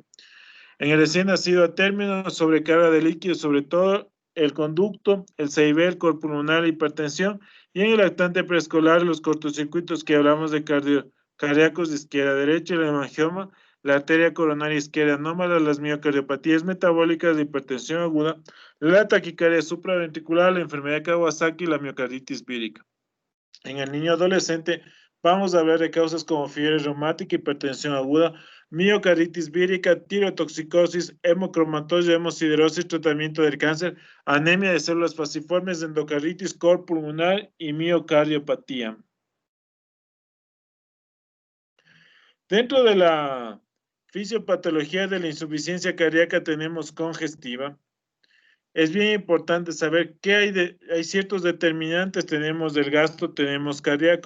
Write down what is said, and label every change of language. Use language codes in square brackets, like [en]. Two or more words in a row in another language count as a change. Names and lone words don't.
[es] En el recién nacido a término, sobrecarga de líquidos, sobre todo el conducto, el CIB, el cor pulmonar, la hipertensión, y en el lactante preescolar, los cortocircuitos que hablamos de cardíacos de izquierda a derecha, el hemangioma, la arteria coronaria izquierda anómala, las miocardiopatías metabólicas, la hipertensión aguda, la taquicardia supraventricular, la enfermedad de Kawasaki y la miocarditis vírica. En el niño adolescente vamos a hablar de causas como fiebre reumática, hipertensión aguda, miocarditis vírica, tirotoxicosis, hemocromatosis, hemosiderosis, tratamiento del cáncer, anemia de células falciformes, endocarditis, cor pulmonar y miocardiopatía. Dentro de la fisiopatología de la insuficiencia cardíaca tenemos congestiva. Es bien importante saber qué hay ciertos determinantes, tenemos del gasto, tenemos cardíaco.